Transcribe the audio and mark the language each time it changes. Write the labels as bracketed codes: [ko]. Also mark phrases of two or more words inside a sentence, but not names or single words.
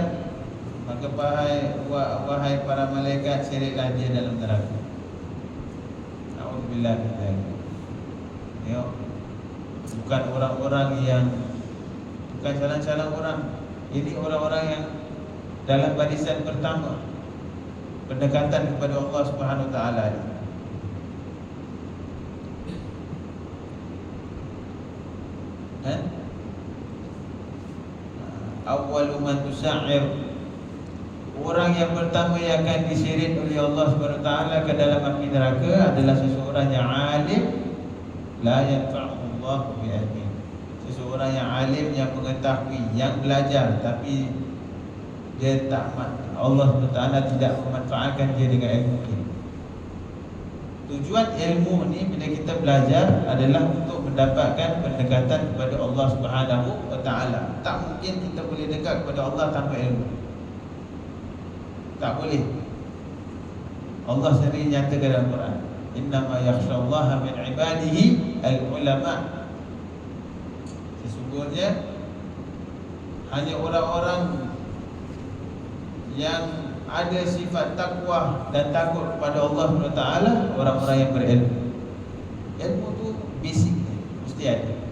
[ms] Maka wahai para malaikat, seretlah dia dalam neraka. [ar] A'udzubillah min dzalik. [ms] Ya, bukan orang-orang yang, bukan calon-calon orang. Ini orang-orang yang dalam barisan pertama pendekatan kepada Allah [ar] Subhanahu Wa Taala. Awwalu man tusa'ir, [ms] orang yang pertama yang akan diseret oleh Allah [ar] Subhanahu Wa Taala [ms] ke dalam api neraka adalah seseorang yang alim, [ar] la yanfa'u Allah bi'ilmi. [ms] Seseorang yang alim, yang mengetahui, yang belajar, tapi dia tak, Allah SWT tidak memanfaatkan dia dengan ilmu ini. Tujuan ilmu ni bila kita belajar adalah untuk mendapatkan pendekatan kepada Allah [ar] Subhanahu Wa Taala. [ms] Tak mungkin kita boleh dekat kepada Allah tanpa ilmu. Tak boleh. Allah sendiri nyatakan dalam Quran, [ar] innama yakhshallaha min ibadihi al-ulama. [ms] Sesungguhnya hanya orang-orang yang ada sifat takwa dan takut kepada Allah SWT, orang-orang yang berilmu. Ilmu tu basic, mesti ada.